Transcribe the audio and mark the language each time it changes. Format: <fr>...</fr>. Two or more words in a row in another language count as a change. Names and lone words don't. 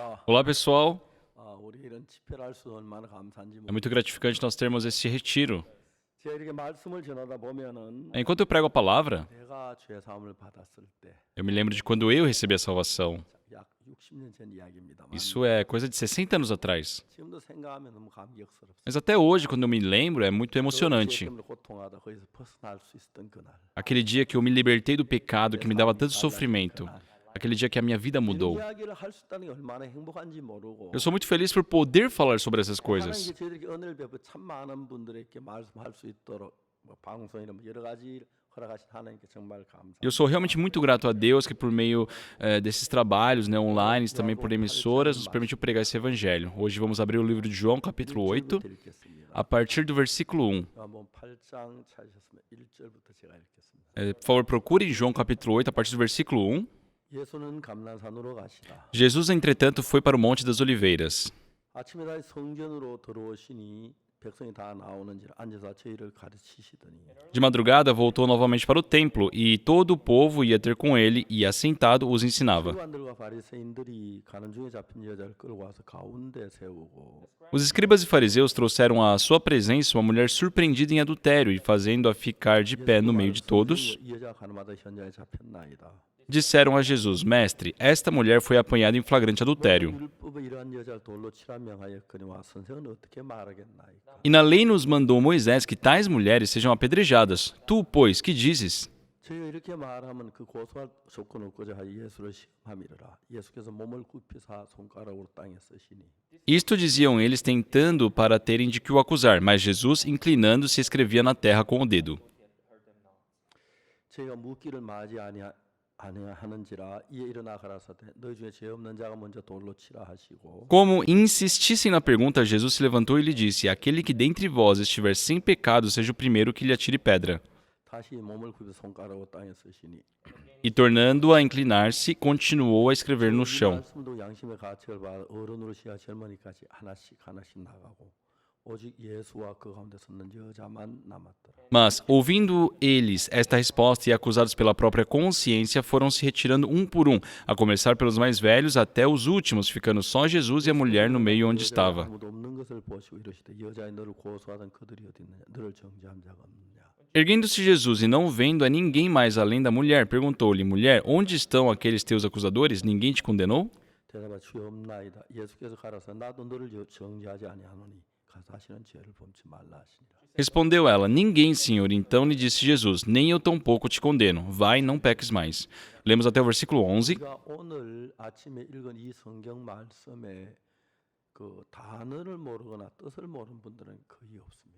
<pt>Olá, pessoal.</pt> <ko>우리 이런 집회를 할 수 얼마나 감사한지</ko> <pt>É muito</pt> <ko>모릅니다.</ko> <pt>gratificante nós termos esse retiro.</pt> <ko>제가 이렇게 말씀을 전하다 보면은</ko> <pt>Enquanto eu prego a palavra,</pt> <ko>내가 죄 사함을 받았을 때,</ko> <pt>eu me lembro de quando eu recebi a salvação.</pt> <ko>약 60년 전 이야기입니다만</ko> <pt>Isso é coisa de 60 anos atrás.</pt> <ko>지금도 생각하면 너무 감격스럽습니다.</ko> <pt>Mas até hoje, quando eu me lembro, é muito</pt> <ko>그 죄</ko> <pt>emocionante.</pt> <ko>때문에 고통하다 거기서 벗어날 수 있었던 그날.</ko> <pt>Aquele dia que eu me libertei do pecado que me dava tanto sofrimento. Aquele dia que a minha vida</pt> <ko>이런</ko> <pt>mudou.</pt> <ko>이야기를 할 수 있다는 게 얼마나 행복한지 모르고</ko> <pt>Eu sou muito feliz por poder falar sobre essas coisas.</pt> <ko>하나님께 저희들에게 은혜를 베풀어 참 많은 분들에게 말씀할 수 있도록 뭐 방송이나 뭐 여러 가지 허락하신 하나님께 정말 감사합니다.</ko> <pt>Eu sou realmente muito grato a Deus que por meio desses trabalhos online, também por emissoras, nos permitiu pregar esse evangelho. Hoje vamos abrir o livro de João, capítulo 8, a partir do versículo 1.</pt> <ko>한번 8장 찾으셨으면 1절부터 제가 읽겠습니다.</ko> <pt>Por favor, procurem João, capítulo 8, a partir do versículo 1.</pt> <ko>예수는 감난산으로 가시다.</ko> <pt>Jesus, entretanto, foi para o Monte das Oliveiras.</pt> <ko>아침에 다시 성전으로 들어오시니 백성이 다 나오는지라 앉아서 저희를 가르치시더니</ko> <pt>De madrugada, voltou novamente para o templo, e todo o povo ia ter com ele, e assentado os ensinava.</pt> <ko>서기관들과 바리새인들이 가는 중에 잡힌 여자를 끌고 와서 가운데 세우고</ko> <pt>Os escribas e fariseus trouxeram à sua presença uma mulher surpreendida em adultério, e fazendo-a ficar de pé no meio de todos,</pt> <ko>이 여자가 가늠하다 현장에 잡혔나이다.</ko> <pt>disseram a Jesus: Mestre, esta mulher foi apanhada em flagrante adultério.</pt> <ko>율법에 이러한 여자를 돌로 치라 명하였거니와 선생은 어떻게 말하겠나이까?</ko> <pt>E na lei nos mandou Moisés que tais mulheres sejam apedrejadas. Tu, pois, que dizes?</pt> <ko>저희가 이렇게 말하면 그 고소할 조건 없고자 하여 예수를 시험함이라. 예수께서 몸을 굽히사 손가락으로 땅에 쓰시니</ko> <pt>Isto diziam eles tentando para terem de que o acusar, mas Jesus, inclinando-se, escrevia na terra com o dedo.</pt> <ko>저희가 묻기를 맞이 아니하는지라 이에 일어나 가라사대 너희 중에 죄 없는 자가 먼저 돌로 치라 하시고</ko> <pt>Como insistissem na pergunta, Jesus se levantou e lhe disse: Aquele que dentre vós estiver sem pecado, seja o primeiro que lhe atire pedra.</pt> <ko>다시 몸을 굽혀 손가락으로 땅에 쓰시니</ko> <pt>E tornando a inclinar-se, continuou a escrever no</pt> <ko>이</ko> <pt>chão.</pt> <ko>말씀도 양심의 가책을 받아 어른으로 시야 젊은이까지 하나씩 나가고 오직 예수와 그 가운데 섰는 여자만 남았더라.</ko> <pt>Mas, ouvindo eles esta resposta e acusados pela própria consciência, foram se retirando um por um, a começar pelos mais velhos até os últimos, ficando só Jesus e a mulher no meio onde estava.</pt> <ko>아무도 없는 것을 보시고 이르시되 여자의 너를 고소하던 그들이 어디 있느냐 너를 정죄한 자가 없느냐.</ko> <pt>Erguendo-se Jesus e não vendo a ninguém mais além da mulher, perguntou-lhe: Mulher, onde estão aqueles teus acusadores? Ninguém te condenou?</pt> <ko>대답하 주여 없나이다. 예수께서 가라사 나도 너를 정죄하지 아니하노니 가서 다시는 죄를 범치 말라 하시니라.</ko> <pt>Respondeu ela: Ninguém, Senhor. Então lhe disse Jesus: Nem eu tampouco te condeno. Vai, não peques mais. Lemos até o versículo 11.</pt> <ko>우리가 오늘 아침에 읽은 이 성경 말씀에 그 단어를 모르거나 뜻을 모르는 분들은 거의 없습니다.</ko>